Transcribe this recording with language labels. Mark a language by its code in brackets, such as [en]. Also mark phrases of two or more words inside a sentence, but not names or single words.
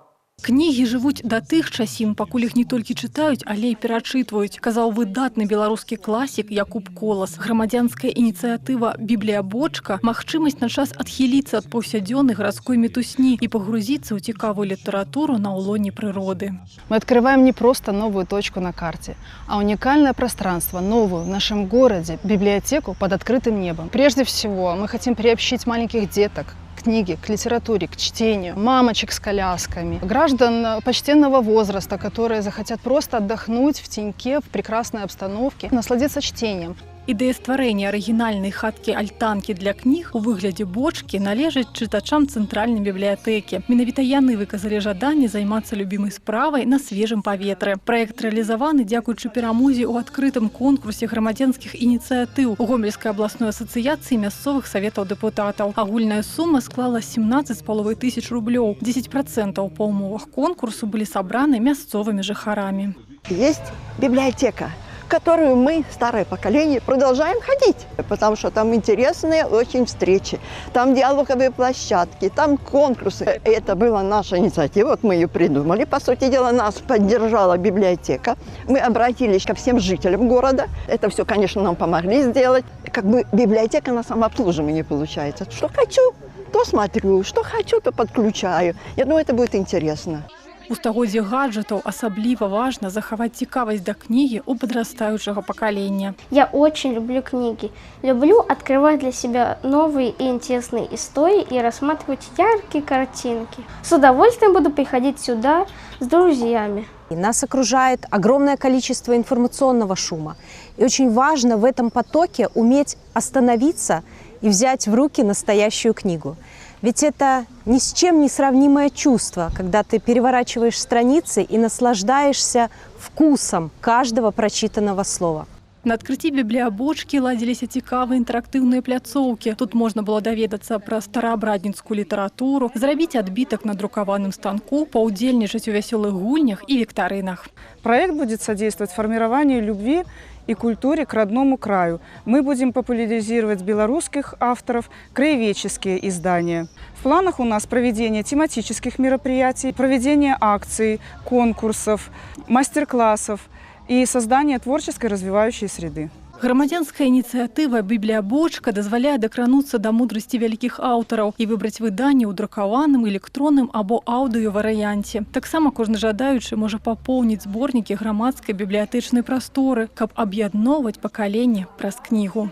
[be] Кнігі жывуць да тых часін, пакуль іх не толькі чытаюць, але і перачытваюць, казаў выдатны беларускі класік Якуб Колас. Грамадзянская ініцыятыва «Біблія-бочка» – магчымасць на час адхіліцца ад паўсядзённай гарадской мітусні і пагрузіцца ў цікавую літаратуру на ўлоне прыроды. [ru] Мы открываем не просто новую точку на карте, а уникальное пространство, новую в нашем городе, библиотеку под открытым небом. Прежде всего, мы хотим приобщить маленьких деток к книге, к литературе, к чтению, мамочек с колясками, граждан почтенного возраста, которые захотят просто отдохнуть в теньке, в прекрасной обстановке, насладиться чтением. [be] Ідэя стварэння арыгінальнай хаткі-альтанкі для кніг у выглядзе бочкі належыць чытачам цэнтральнай бібліятэкі. Менавіта яны выказалі жаданне займацца любімай справай на свежым паветры. Праект рэалізаваны дзякуючы перамозе ў адкрытым конкурсе грамадзянскіх ініцыятыў у Гомельскай абласной асацыяцыі мясцовых саветаў дэпутатаў. Агульная сума склала 17,5 тысяч рублёў. 10% па умовах конкурсу [ru] были собраны [be] мясцовыми жыхарамі. [ru] Есть библиотека, в которую мы, старое поколение, продолжаем ходить, потому что там интересные очень встречи, там диалоговые площадки, там конкурсы. Это была наша инициатива, вот мы ее придумали. По сути дела, нас поддержала библиотека. Мы обратились ко всем жителям города. Это все, конечно, нам помогли сделать. Как бы библиотека на самообслуживании получается. Что хочу, то смотрю, что хочу, то подключаю. Я думаю, это будет интересно. [be] У стагоддзі гаджетаў асабліва важна захаваць цікавасць да кнігі у падрастаючага пакалення. [ru] Я очень люблю книги. Люблю открывать для себя новые и интересные истории и рассматривать яркие картинки. С удовольствием буду приходить сюда с друзьями. Нас окружает огромное количество информационного шума. И очень важно в этом потоке уметь остановиться и взять в руки настоящую книгу. Ведь это ни с чем не сравнимое чувство, когда ты переворачиваешь страницы и наслаждаешься вкусом каждого прочитанного слова. [be] На адкрыцці бібліябочкі ладзіліся цікавыя інтэрактыўныя пляцоўкі. Тут можна было даведацца пра стараабрадніцкую літаратуру, зрабіць адбітак на друкаваным станку, паўдзельнічаць у вясёлых гульнях [ru] и викторинах. Проект будет содействовать формированию любви и культуре к родному краю. Мы будем популяризировать белорусских авторов, краеведческие издания. В планах у нас проведение тематических мероприятий, проведение акций, конкурсов, мастер-классов и создание творческой развивающей среды. [be] Грамадзянская ініцыятыва «Бібліябочка» дазваляе дакрануцца да мудрасці вялікіх аўтараў і выбраць выданне ў друкаваным, электронным або аўдыёварыянце. Таксама кожны жадаючы можа папоўніць зборнікі грамадскай бібліятэчнай прасторы, каб аб'ядноўваць пакаленне праз кнігу.